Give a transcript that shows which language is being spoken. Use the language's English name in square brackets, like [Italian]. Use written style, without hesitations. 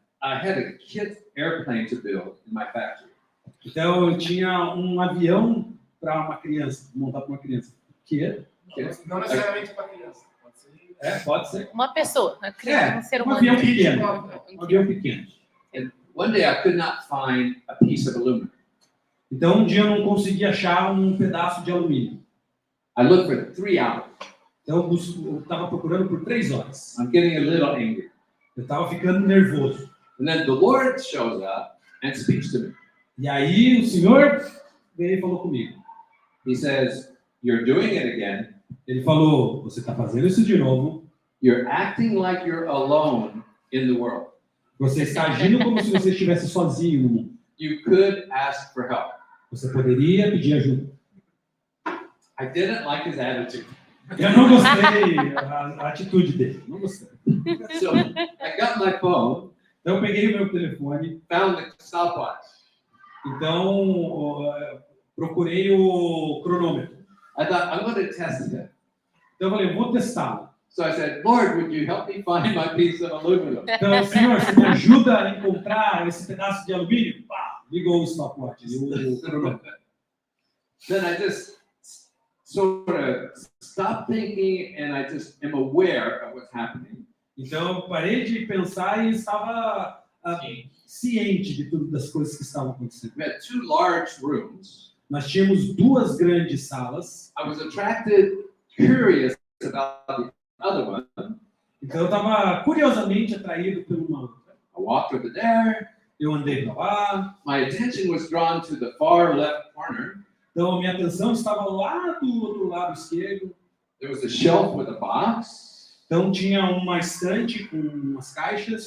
[English] I had a kit airplane to build in my factory. [Portuguese] Então, eu tinha um avião para uma criança, montar para uma criança. Que? Não necessariamente para criança. Pode ser. Pode ser. Uma pessoa, uma criança, um ser Um humano. avião pequeno. Um avião pequeno. [English] And one day I could not find a piece of aluminum. [Portuguese] Então, um dia eu não consegui achar um pedaço de alumínio. [English] I looked for 3 hours. [Portuguese] Então, eu estava procurando por 3 horas. [English] I'm getting a little angry. [Portuguese] Eu estava ficando nervoso. [English] And then the Lord shows up and speaks to me. [Portuguese] E aí, o Senhor veio e falou comigo. [English] He says, "You're doing it again. [Portuguese] Ele falou, você está fazendo isso de novo. [English] You're acting like you're alone in the world. [Portuguese] Você está agindo como se você estivesse sozinho no mundo. [English] You could ask for help." [Portuguese] Você poderia pedir ajuda. [English] I didn't like his attitude. [Portuguese] Eu não gostei a atitude dele. Não gostei. [English] So I got my phone, [Portuguese] Então, eu peguei o meu telefone. [English] found the stopwatch. [Portuguese] Então, procurei o cronômetro. [English] I thought, I'm going to test it. [Portuguese] Então, eu falei, eu vou testá-lo. [English] So I said, "Lord, would you help me find my piece of aluminum?" [Portuguese] Então, Senhor, você me ajuda a encontrar esse pedaço de alumínio? Pá, ligou o stopwatch, o cronômetro. [English] Then I just sort of stop thinking and I just am aware of what's happening. [Portuguese] Então, eu parei de pensar e estava ciente de tudo das coisas que estavam acontecendo. [English] We had 2 large rooms. [Portuguese] Nós tínhamos 2 grandes salas. [English] I was attracted, curious about the other one. [Portuguese] Então, eu estava curiosamente atraído por uma outra. [English] I walked over there. [Portuguese] Eu andei para lá. [English] My attention was drawn to the far left corner. [Portuguese] Então, a minha atenção estava lá do outro lado esquerdo. [English] There was a shelf with a box. [Portuguese] Então, tinha uma estante com umas caixas.